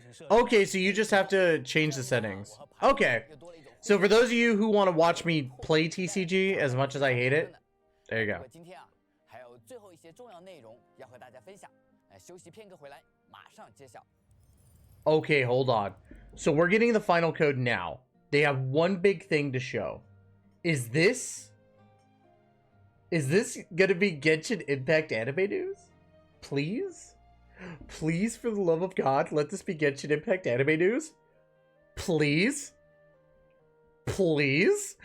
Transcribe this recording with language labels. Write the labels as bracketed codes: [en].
[en] Okay, so you just have to change the settings. Okay. So for those of you who want to watch me play TCG as much as I hate it, there you go. [zh] 今天啊，还有最后一些重要内容要和大家分享。休息片刻回来，马上揭晓。 [en] Okay, hold on. So we're getting the final code now. They have one big thing to show. Is this gonna be Genshin Impact anime news? Please? Please, for the love of God, let this be Genshin Impact anime news? Please? Please?